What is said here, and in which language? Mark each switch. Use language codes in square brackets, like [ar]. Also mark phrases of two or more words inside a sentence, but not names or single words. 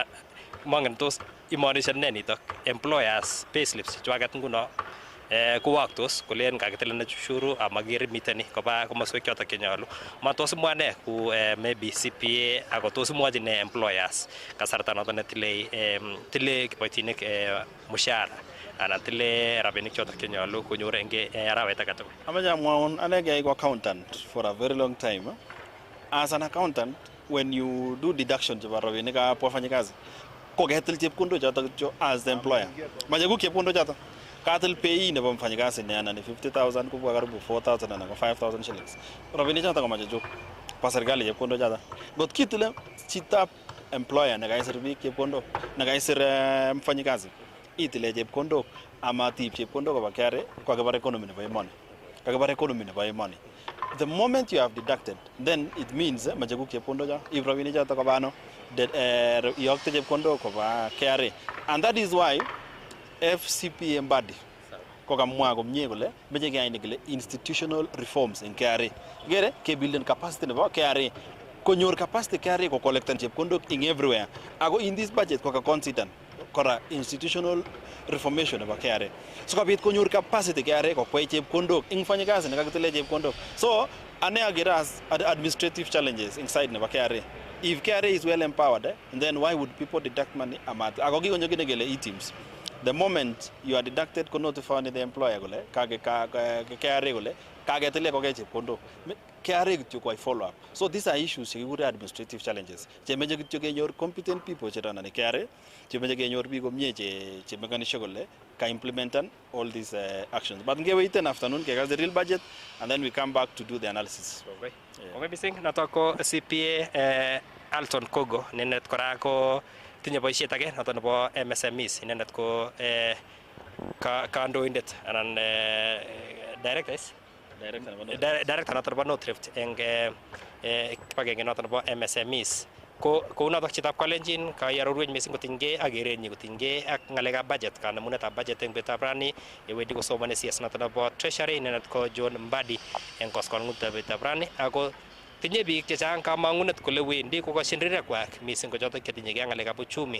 [kln] Mongen tos imaanisha ne nitok [en] employers payslips [kln] chwaket nguno kowaktos kolen kakitilen ushuru amaker miteni koba komoswek chotok chenyolu. Matos imwane ku maybe CPA ako tos imwachi ne employers kasarta noton netile kiboitinik mushahara anan tile rabinik chotok chenyolu konyor eng arawet age tugul. Amache amwaun ane ko [en] accountant for a very long time. As an accountant, when you do deduction [kln] chebo rabinik ab wafanyikazi ko ketil chepkondok chotok [en] as the employer. [kln] Mache ku chepkondok chotok katil pay nebo mfanyikazi ne ana ni 50,000 [sw] kubwa karibu [kln] 4,000 ana 5,000 shillings. Rabinik chotok ko mache chuk pa serikali chepkondok chotok. Got kitile chitab employer ne kaisir biik chepkondok ne kaisir mfanyikazi itile chepkondok ama tip chepkondok koba KRA kwa kabar economy nebo emoni. Kabar economy nebo emoni. [en] The moment you have deducted, then it means [kln] majaguk chepkondo ja if rabinik chotok koba ano yokte chepkondo koba KRA, [en] and that is why [kln] FCPA body kokamwa komie kole meche keyai kole [en] institutional reforms in KRA [kln] gere ke [en] building capacity [kln] nebo KRA konyor capacity KRA ko collectan chepkondok [en] in everywhere [kln] ako [en] in this budget [kln] ko ka consider kora [en] institutional reformation [kln] nebo KRA so kabit konyor capacity KRA ko kwai chepkondok ing mfanyikazi nekakitile chepkondok. So ane agere [en] as administrative challenges inside [kln] nebo KRA. [en] If KRA is well empowered, then why would people deduct money [kln] amat ako kikonyo kine kele [en] e-teams. The moment you are deducted [kln] ko [en] notify the employer [kln] gole kage KRA gole kage tile ko chepkondok KRA kityo ko [en] follow up. So these are issues [kln] chekikure [en] administrative challenges [kln] chemeche kityo kenyor [en] competent people [kln] cherana ne KRA chemeche kenyor biik komie che mekanishe gole ka implementan [en] all these actions. But [kln] ngeweiten afternoon kekas [en] the real budget and then we come back to do the analysis. Okay. [kln] Okay, bising nato ko CPA Alton Kogo nenet kora ko tinye boisiet age noton nebo MSMEs inendet ko kandoindet anan director noton nebo North Rift eng kibagenge noton nebo MSMEs ko kounotok chitab Kalenjin kayarorwech mising kotinygei ak kerenyi kotinygei ak ng'alekab budget kanemunetab budget eng betutab rani yewendi kosomani CS noto nebo Treasury inendet ko John Mbadi eng koskoleng'utab betutab rani ako tinye biik chechang kamang'unet kole wendi kokoshin rirekwak mising ko chotok chetinyegei ak ng'alekab uchumi.